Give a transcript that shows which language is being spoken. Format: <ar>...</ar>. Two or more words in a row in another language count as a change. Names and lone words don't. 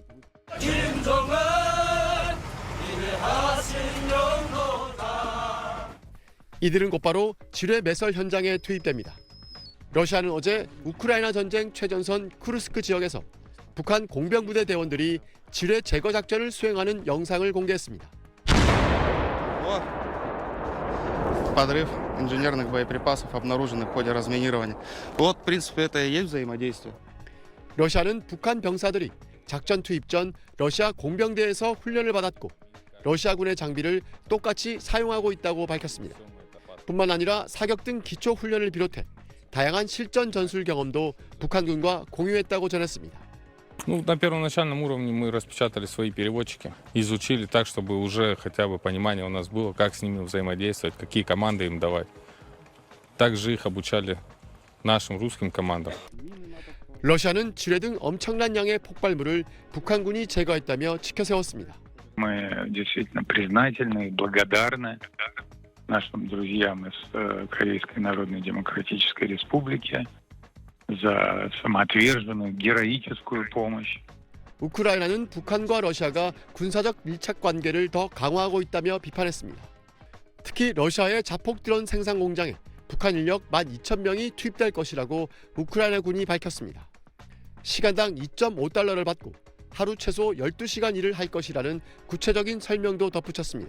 <ko>이들은 곧바로 지뢰 매설 현장에 투입됩니다. 러시아는 어제 우크라이나 전쟁 최전선 쿠르스크 지역에서 북한 공병부대 대원들이 지뢰 제거 작전을 수행하는 영상을 공개했습니다.</ko> <ru>Подрыв инженерных боеприпасов обнаруженных в ходе разминирования. Вот, в принципе, это и есть взаимодействие.</ru> <ko>러시아는 북한 병사들이 작전 투입 전 러시아 공병대에서 훈련을 받았고 러시아군의 장비를 똑같이 사용하고 있다고 밝혔습니다. 뿐만 아니라 사격 등 기초 훈련을 비롯해 다양한 실전 전술 경험도 북한군과 공유했다고 전했습니다.</ko> <ru>На первоначальном уровне мы распечатали свои переводчики, изучили так, чтобы уже хотя бы понимание у нас было, как с ними взаимодействовать, какие команды им давать. Также их обучали нашим русским командам.</ru> <ko>러시아는 지뢰 등 엄청난 양의 폭발물을 북한군이 제거했다며 치켜 세웠습니다.</ko> <ru>Мы действительно признательны и благодарны нашим друзьям из Корейской Народно-Демократической Республики за самоотверженную героическую помощь.</ru> <ko>우크라이나는 북한과 러시아가 군사적 밀착 관계를 더 강화하고 있다며 비판했습니다. 특히 러시아의 자폭 드론 생산 공장에 북한 인력 12,000명이 투입될 것이라고 우크라이나군이 밝혔습니다. 시간당 2.5달러를 받고 하루 최소 12시간 일을 할 것이라는 구체적인 설명도 덧붙였습니다.</ko>